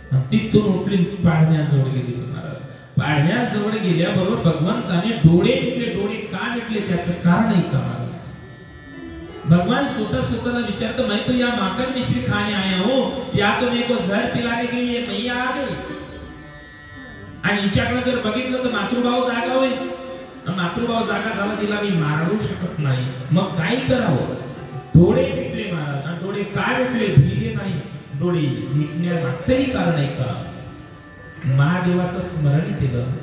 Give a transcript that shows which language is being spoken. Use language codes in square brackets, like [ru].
[mr] तिथून उठली पाळण्याजवळ गेली. पाळण्याजवळ गेल्याबरोबर भगवंताने डोळे मिटले. डोळे का मिटले त्याचं कारण आहे का? भगवान स्वतःला विचारतो [hi] मैं तो यहाँ माखन मिश्री खाने आया हूँ, या तो मेरे को जहर पिलाने के लिए मैया आ गई. [mr] आणि हिच्याकडे जर बघितलं तर मातृभाव जागा होईल. मातृभाव जागा झाला तिला मी मारू शकत नाही. मग काय करावं? डोळे मिटले महाराज. आणि डोळे काय मिटले? भिले नाही. डोळे मिटण्यामागचंही कारण आहे का? महादेवाचं स्मरण केलं.